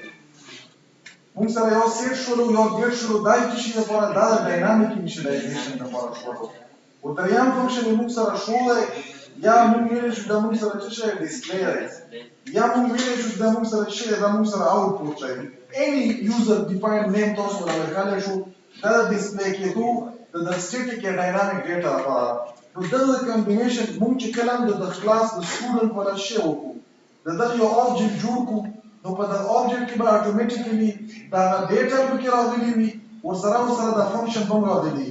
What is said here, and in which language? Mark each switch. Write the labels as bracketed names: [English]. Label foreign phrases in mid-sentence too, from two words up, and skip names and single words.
[Pashto] مونږ سره یو سیټ شولو، یو ګیټ شولو، دا چې شي لپاره دا د [English] dynamic initialization [Pashto] لپاره شولو. او دریم فنکشن مونږ سره شو دی یا مونږ ویلی شو دا مونږ سره چې شی ډسپلی دی یا مونږ ویلی شو دا مونږ سره چې دا مونږ سره آوټپوټ دی. [English] any user defined name [Pashto] تاسو ورکړلی شو دا د ډسپلی کېدو د سټیټیک یا [English] dynamic data [Pashto] لپاره. نو دغه کمبینیشن مونږ چې کله د کلاس د سټوډنټ والا شی وکړو، د دغه یو آبجیکټ جوړ کړو، نو په دغه آبجیکټ کې به اټومیټیکلی دا ډیټا پکې راغلي وي، ورسره دا فنکشن هم راغلی وي.